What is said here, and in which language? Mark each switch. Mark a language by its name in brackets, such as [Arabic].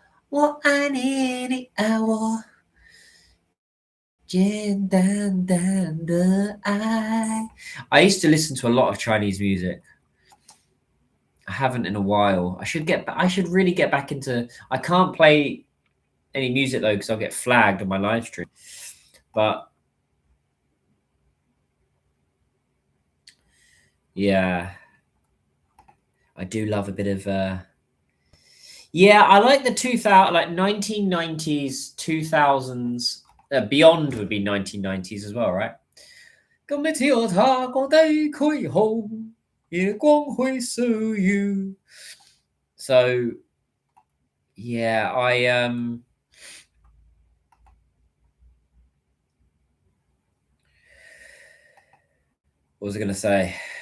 [Chinese] 我爱你，你爱我，简单单的爱。 [English] I used to listen to a lot of Chinese music. I haven't in a while. I should really get back into. I can't play any music though because I'll get flagged on my live stream. But yeah, I do love a bit of. Yeah, I like the 2000, like 1990s, 2000s. Beyond would be 1990s as well, right? 今日天他講地區好，夜光會掃you. So yeah, what was I gonna say?